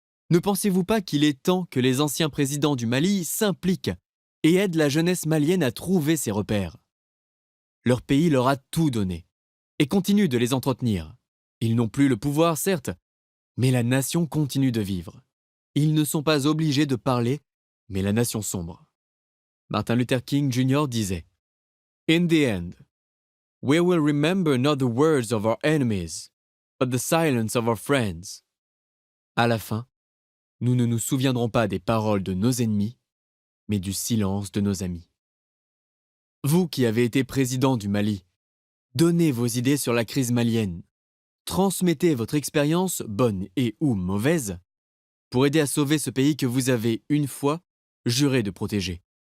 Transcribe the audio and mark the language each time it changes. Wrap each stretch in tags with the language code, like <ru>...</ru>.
<fr>Ne pensez-vous pas qu'il est temps que les anciens présidents du Mali s'impliquent et aident la jeunesse malienne à trouver ses repères? Leur pays leur a tout donné et continue de les entretenir. Ils n'ont plus le pouvoir, certes, mais la nation continue de vivre. Ils ne sont pas obligés de parler, mais la nation sombre. Martin Luther King Jr. disait</fr> <en>In the end, we will remember not the words of our enemies, but the silence of our friends.</en> <fr>À la fin, nous ne nous souviendrons pas des paroles de nos ennemis, mais du silence de nos amis. Vous qui avez été président du Mali, donnez vos idées sur la crise malienne. Transmettez votre expérience, bonne et ou mauvaise, pour aider à sauver ce pays que vous avez, une fois, juré de protéger.</fr>